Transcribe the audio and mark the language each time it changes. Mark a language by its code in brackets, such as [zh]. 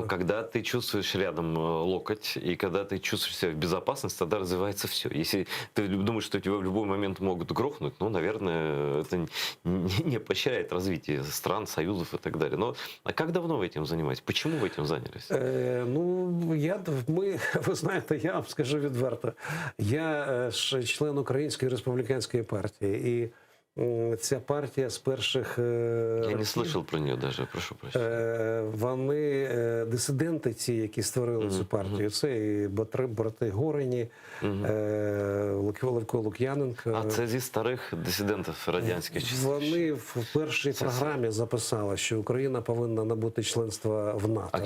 [ru] Ну, когда ты чувствуешь рядом локоть, и когда ты чувствуешь себя в безопасности, тогда развивается все. Если ты думаешь, что тебя в любой момент могут грохнуть, наверное, это не поощряет развитие стран, союзов и так далее. Но а как давно вы этим занимаетесь? Почему вы этим занялись? [uk] Ви знаєте, я вам скажу відверто, я ж член Української республіканської партії, і ця партія з перших [ru] Я не слышал про нее даже, прошу прощения. [uk] Вони дисиденти ці, які створили цю партію. Це і брати Горині, Левко Лук'яненко. А це зі старих дисидентів радянських часів? Вони в першій програмі записали, що Україна повинна набути членства в НАТО.